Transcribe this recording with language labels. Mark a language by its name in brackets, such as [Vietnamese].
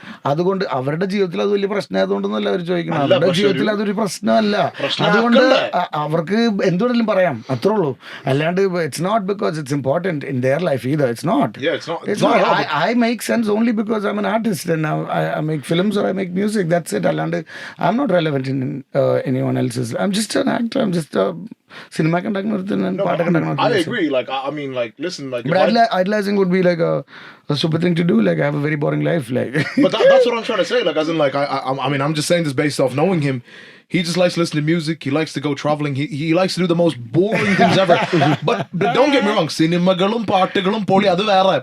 [Malayalam] അതുകൊണ്ട് അവരുടെ ജീവിതത്തിൽ അത് വലിയ പ്രശ്നമായതുകൊണ്ടൊന്നല്ല അവർ ചോദിക്കണം. അവരുടെ ജീവിതത്തിൽ അതൊരു പ്രശ്നമല്ല, അതുകൊണ്ട് അവർക്ക് എന്തുകൊണ്ടെങ്കിലും പറയാം, അത്രേ ഉള്ളൂ. അല്ലാണ്ട് [English] It's not because it's important in their life either. It's not. I make sense only because I'm an artist and I make films or I make music. That's it. Alland I'm not relevant in anyone else's. I'm just an actor. I'm just a cinema conductor and part conductor. I agree. Like I mean, like listen, like. But idolizing would be like a super thing to do. Like I have a very boring life. Like. But that's what I'm trying to say. Like as in, like I mean, I'm just saying this based off knowing him. He just likes to listen to music. He likes to go traveling. He likes to do the most boring things ever. But don't get me wrong. [Malayalam] Cinemagalum, പാട്ടുകളും പൊളി അത് വേറെ.